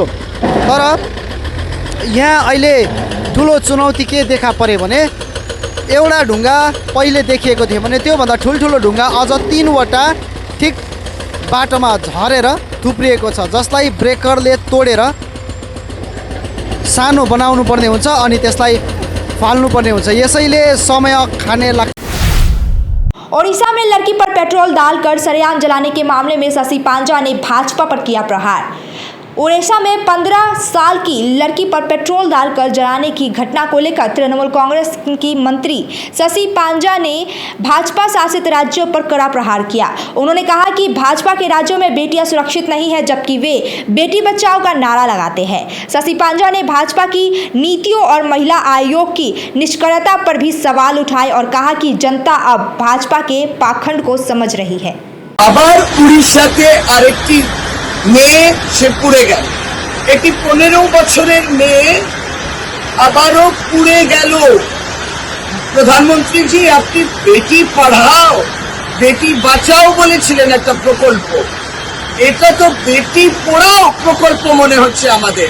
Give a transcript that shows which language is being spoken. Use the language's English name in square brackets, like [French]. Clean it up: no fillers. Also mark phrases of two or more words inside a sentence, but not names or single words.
[Nepali] तर यहाँ अहिले ठुलो चुनौती के देखा परे भने, एउटा ढुङ्गा पहिले देखिएको थियो भने त्योभन्दा ठुल्ठुलो ढुङ्गा अझ 3वटा ठिक बाटोमा झरेर थुप्रिएको छ, जसलाई ब्रेकरले तोडेर सानो बनाउनु पर्ने हुन्छ अनि त्यसलाई फाल्नु पर्ने हुन्छ। यसैले समय खाने लाग्छ। [Hindi] ओडिशा में लड़की पर पेट्रोल डालकर सरेआम जलाने के मामले में शशि पांजा ने भाजपा पर किया प्रहार। ओडिशा में 15 साल की लड़की पर पेट्रोल डालकर जलाने की घटना को लेकर तृणमूल कांग्रेस की मंत्री शशि पांजा ने भाजपा शासित राज्यों पर कड़ा प्रहार किया। उन्होंने कहा कि भाजपा के राज्यों में बेटियां सुरक्षित नहीं है, जबकि वे बेटी बचाओ का नारा लगाते हैं। शशि पांजा ने भाजपा की नीतियों और महिला आयोग की निष्क्रियता पर भी सवाल उठाए और कहा कि जनता अब भाजपा के पाखंड को समझ रही है। [Bangla] আবার উড়িষ্যাতে আরেকটি মেয়ে সে পুড়ে গেল। এটি 15 বছরের মেয়ে আবারও পুড়ে গেল। প্রধানমন্ত্রীজি আপনি বেটি পড়াও বেটি বাঁচাও বলেছিলেন একটা প্রকল্প, এটা তো বেটি পড়াও প্রকল্প মনে হচ্ছে আমাদের।